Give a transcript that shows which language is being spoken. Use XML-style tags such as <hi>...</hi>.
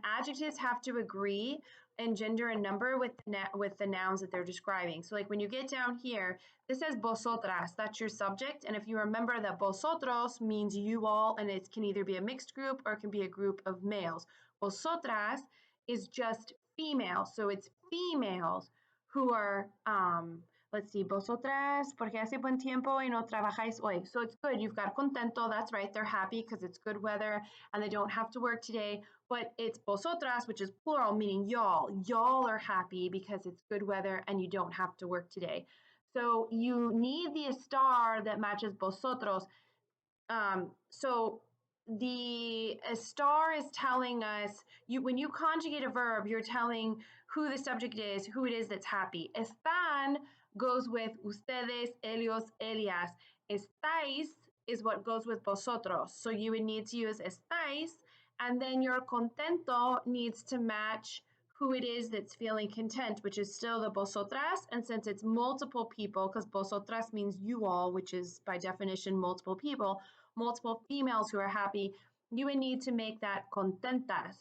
<en>Adjectives have to agree in gender and number with the nouns that they're describing. So like when you get down here, this says vosotras, that's your subject. And if you remember that vosotros means you all, and it can either be a mixed group or it can be a group of males. Vosotras is just female. So it's females who are, let's see,</en> <es>vosotras, porque hace buen tiempo y no trabajáis hoy.</es> <en>So it's good. You've got contento. That's right. They're happy because it's good weather and they don't have to work today. But it's vosotras, which is plural, meaning y'all. Y'all are happy because it's good weather and you don't have to work today. So you need the estar that matches vosotros. So the estar is telling us, when you conjugate a verb, you're telling who the subject is, who it is that's happy. Están goes with ustedes, ellos, ellas. Estáis is what goes with vosotros. So you would need to use estáis, and then your contento needs to match who it is that's feeling content, which is still the vosotras. And since it's multiple people, because vosotras means you all, which is by definition multiple people, multiple females who are happy, you would need to make that contentas.</en>